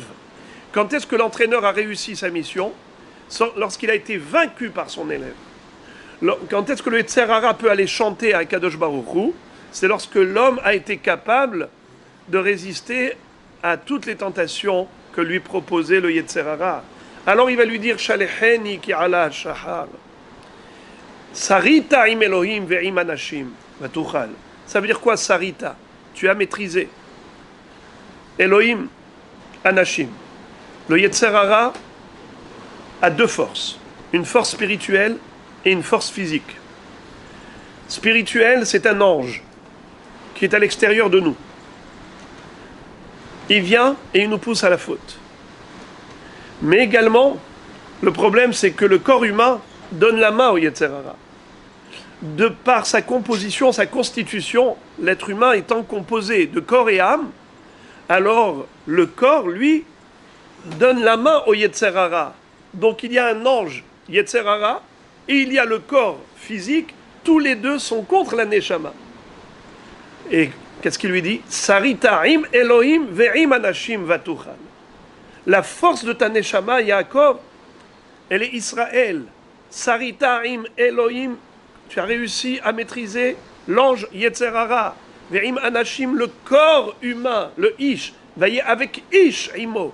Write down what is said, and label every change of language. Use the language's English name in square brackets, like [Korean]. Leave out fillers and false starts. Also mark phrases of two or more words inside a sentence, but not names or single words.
[French] Quand est-ce que l'entraîneur a réussi sa mission? Lorsqu'il a été vaincu par son élève. Quand est-ce que le Yetzer Hara peut aller chanter à [Hebrew] קדוש ברוך הוא? [French] C'est lorsque l'homme a été capable de résister à toutes les tentations que lui proposait le [Hebrew] יצר הרע. [French] Alors il va lui dire [Hebrew] שלחני כי עלה השחר. שרית עם אלהים ועם אנשים ותוכל. [French] Ça veut dire quoi Sarita? Tu as maîtrisé. [Hebrew] אלהים, אנשים. [French] Le [Hebrew] יצר הרע [French] a deux forces. Une force spirituelle et une force physique. Spirituelle, c'est un ange qui est à l'extérieur de nous. Il vient et il nous pousse à la faute. Mais également, le problème, c'est que le corps humain donne la main au [Hebrew] יצר הרע. [French] de par sa composition, sa constitution, l'être humain étant composé de corps et âme, alors le corps, lui, donne la main au [Hebrew] יצר הרע. [French] Donc il y a un ange [Hebrew] יצר הרע [French] et il y a le corps physique, tous les deux sont contre la Neshama. Et qu'est-ce qu'il lui dit? [Hebrew] שרית עם אלהים ועם אנשים ותוכל. [French] La force de ta Neshama, Yaakov, elle est Israël. [Hebrew] שרית עם אלהים, [French] tu as réussi à maîtriser l'ange [Hebrew] יצר הרע. ועם אנשים, [French] le corps humain, le Ish. Veillez avec Ish, Imo.